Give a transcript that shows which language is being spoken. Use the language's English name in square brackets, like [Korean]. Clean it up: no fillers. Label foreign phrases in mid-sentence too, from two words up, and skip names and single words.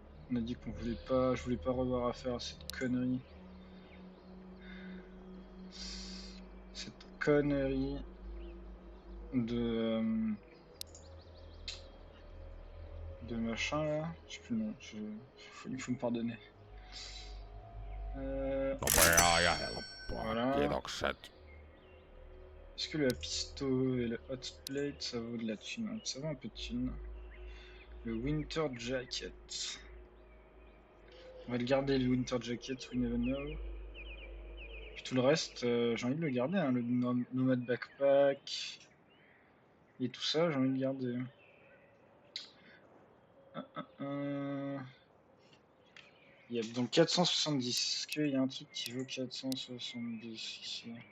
[French] On a dit qu'on voulait pas... Je voulais pas revoir affaire à cette connerie. Cette connerie de machin là. Je sais plus le nom. Il faut me pardonner. [Finnish] Nopea ja helppoa. [French] Voilà. [Finnish] Kiitokset. [French] Est-ce que le pisto et le [English] hot plate [French] ça vaut de la thune? Ça vaut un peu de thune. Le [English] winter jacket. [French] On va le garder, le [English] winter jacket, we never know. [French] Puis tout le reste, j'ai envie de le garder, hein, le [English] nomad backpack [French] et tout ça, j'ai envie de le garder. Il y a donc 470. Est-ce qu'il y a un truc qui vaut 470 ici?